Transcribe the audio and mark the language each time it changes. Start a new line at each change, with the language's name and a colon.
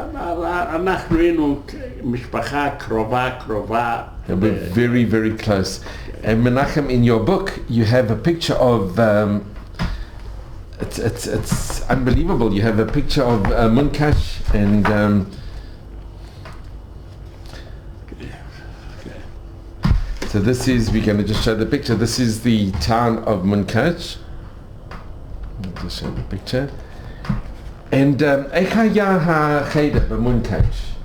Hebrew: אנחנו היינו משפחה קרובה.
English: They were very, very close. And Menachem, in your book, you have a picture of. It's unbelievable. You have a picture of Munkach, and so this is, we're going to just show the picture. This is the town of Munkach. I'll just show the picture.
Hebrew: And איך היה החדר במונקאץ'?